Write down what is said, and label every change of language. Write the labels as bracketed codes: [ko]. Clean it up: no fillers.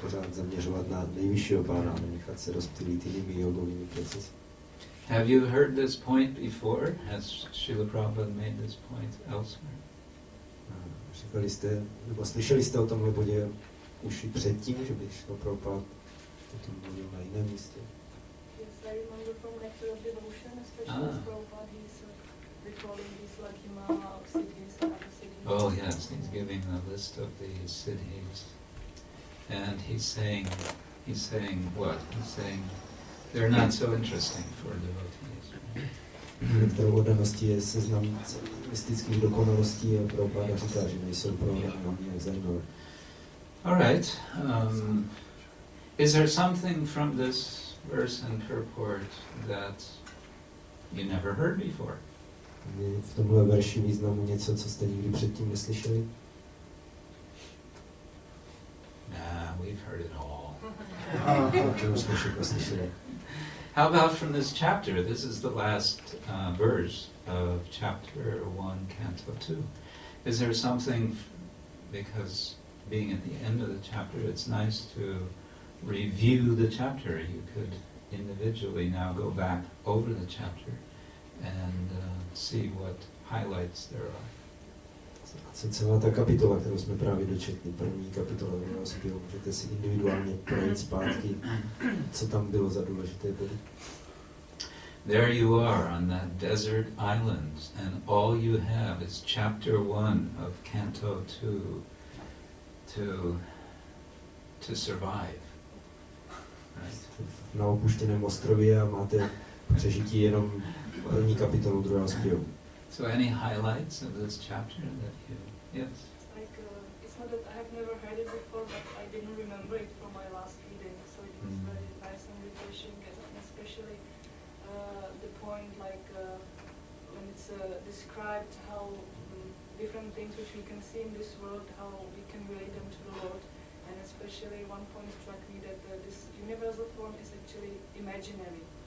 [cs] pořád zaměřovat na nejvyššího pána, nechat se rozptýlit jinými jogovými procesy. [en] Have you heard this point before? Has Srila Prabhupada made this point elsewhere? [cs] Říkali jste, nebo slyšeli jste o tomhle bodě už i předtím, že by šlo Prabhupada o tom mluvil na jiném místě? [en] Yes, I remember from Nectar of Devotion, especially as Prabhupada, he's recalling these like Himala, Siddhis, and other Siddhis. Oh yes, he's giving a list of the siddhis. And he's saying what? He's saying they're not so interesting for devotees. [cs] Nektarou oddanosti je seznam mystických dokonalostí a Prabhupada říká, že nejsou pro mě nějak zajímavé. [en] All right. Is there something from this verse and purport that you never heard before? [cs] Je v tomhle verši významu něco, co jste nikdy předtím neslyšeli? [en] Nah, we've heard it all. [cs] To už jsme všechno slyšeli. [en] How about from this chapter? This is the last verse of chapter 1, canto 2. Is there something, because being at the end of the chapter, it's nice to review the chapter. You could individually now go back over the chapter and see what highlights there are. [cs] Co celá ta kapitola, kterou jsme právě dočetli, první kapitola druhého zpěvu, můžete si individuálně projít zpátky, co tam bylo za důležité body. [en] There you are on that desert island, and all you have is chapter 1 of canto 2 to survive. Right? [cs] Na opuštěném ostrově a máte přežití jenom první kapitolu druhého zpěvu. [en] So any highlights of this chapter that you... Yes? Like, it's not that I have never heard it before, but I didn't remember it from my last reading, so it was very nice and refreshing, and especially the point like when it's described how different things which we can see in this world, how we can relate them to the Lord, and especially one point struck me that this universal form is actually imaginary.